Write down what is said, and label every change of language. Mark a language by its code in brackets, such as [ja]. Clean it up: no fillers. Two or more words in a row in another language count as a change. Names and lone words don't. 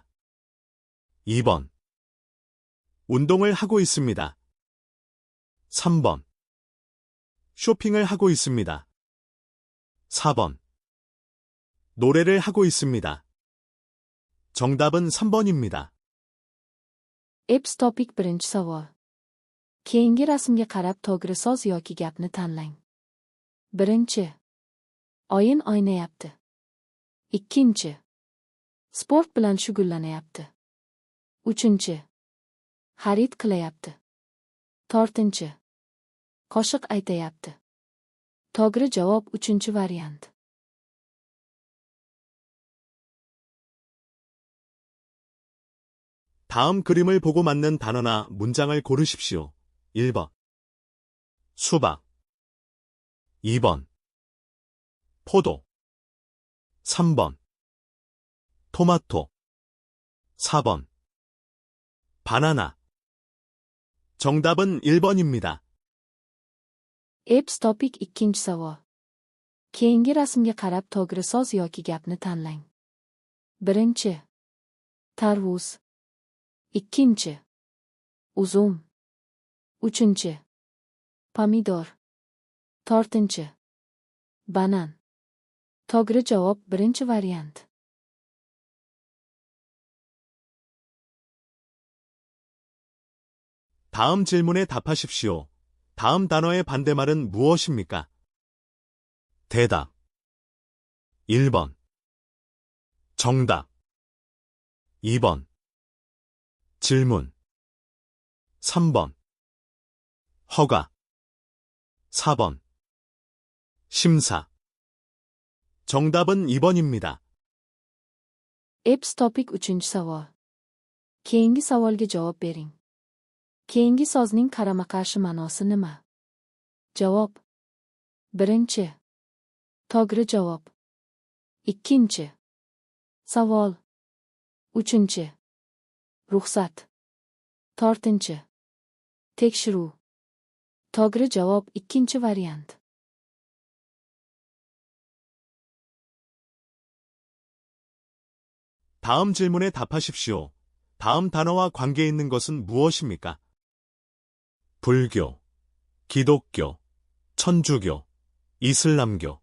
[ko] 2번. 운동을 하고 있습니다. 3번. 쇼핑을 하고 있습니다. 4번. 노래를 하고 있습니다. 정답은 3번입니다. [uz] Eps topik birinchi savol. Keyingi rasmga qarab to'g'ri so'z yoki gapni tanlang. Birinchi. Oyun o'ynayapti. Ikkinchi. Sport bilan shug'ullanyapti. Uchinchi. Xarid qilyapti. To'rtinchi. Qo'shiq aytayapti. To'g'ri javob uchinchi variant. [ko] 다음 그림을 보고 맞는 단어나 문장을 고르십시오. 1번. 수박. 2번. 포도. 3번. 토마토. 4번. 바나나. 정답은 1번입니다. [uz] Eps topik ikkinchi savol. Keyingi rasmga qarab to'g'ri so'z yoki gapni tanlang. Birinchi. Tarvuz. Ikkinchi. Uzum. Uchinchi. Pomidor. To'rtinchi. Banan. To'g'ri javob birinchi variant. [ko] 다음 질문에 답하십시오. 다음 단어의 반대말은 무엇입니까? 대답. 1번. 정답. 2번. 질문. 3번. 허가. 4번. 심사. 정답은 2번입니다. [uz] Eps topik uchinchi savol. Keyingi savolga javob bering. Keyingi so'zning qarama-qarshi ma'nosi nima? Javob. Birinchi. To'g'ri javob. Ikkinchi. Savol. Uchinchi. Ruxsat. To'rtinchi. Tekshiruv. To'g'ri javob ikkinchi variant. [ko] 다음 질문에 답하십시오. 다음 단어와 관계 있는 것은 무엇입니까? 불교, 기독교, 천주교, 이슬람교.